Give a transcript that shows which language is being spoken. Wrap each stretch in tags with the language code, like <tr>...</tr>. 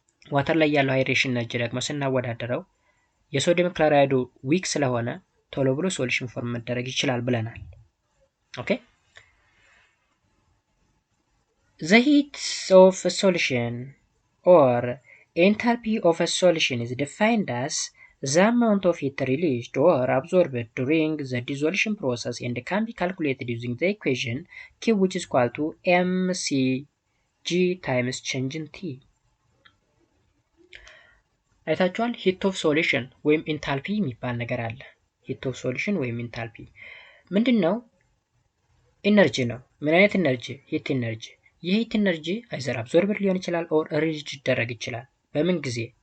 <am>ዋተር ላይ ያለው ሃይድሬሽን ኤነርጂ ደግሞ ስናወዳደረው የሶዲየም ክሎራይዱ ዊክ ስለሆነ ቶሎ ብሎ ሶሉሽን ፎርም መደረግ ይችላል ብለናል። ኦኬ</am> <en>The heat of a solution or Enthalpy of a solution is defined as the amount of heat released or absorbed during the dissolution process and can be calculated using the equation Q, which is equal to mcg times change in T.</en> <am>አይታችኋል። ሂት ኦፍ ሶሉሽን ወይም ኢንታልፒ የሚባል ነገር አለ። ሂት ኦፍ ሶሉሽን ወይም ኢንታልፒ ምንድን ነው? ኢነርጂ ነው። ምን አይነት ኢነርጂ? ሂት ኢነርጂ። የሂት ኢነርጂ አይዘር አብዞርብድ ሊሆን ይችላል ኦር ሪሊዝድ ሊደረግ ይችላል። በምን ጊዜ?</am>